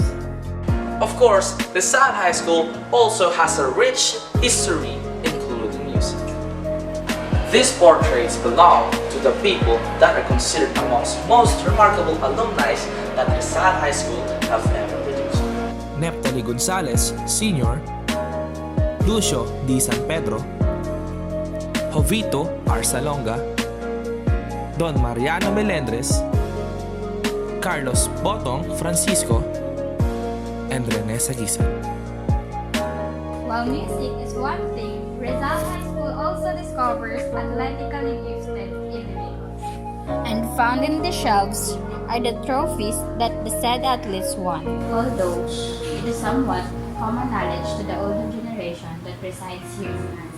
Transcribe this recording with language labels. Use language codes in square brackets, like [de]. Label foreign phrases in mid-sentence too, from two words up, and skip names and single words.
[en] Of course, Rizal High School also has a rich history, including music. These portraits belong to the people that are considered amongst most remarkable alumni that Rizal High School have ever produced. Neptali Gonzalez, Sr., Lucio D. San Pedro, Jovito R. Salonga, Don Mariano Melendres, Carlos Botong Francisco, and Rene Sagisan. While music is one thing, Rizal High School also discovers athletically gifted individuals. And found in the shelves are the trophies that the said athletes won. Although it is somewhat common knowledge to the older generation that resides here in Manila.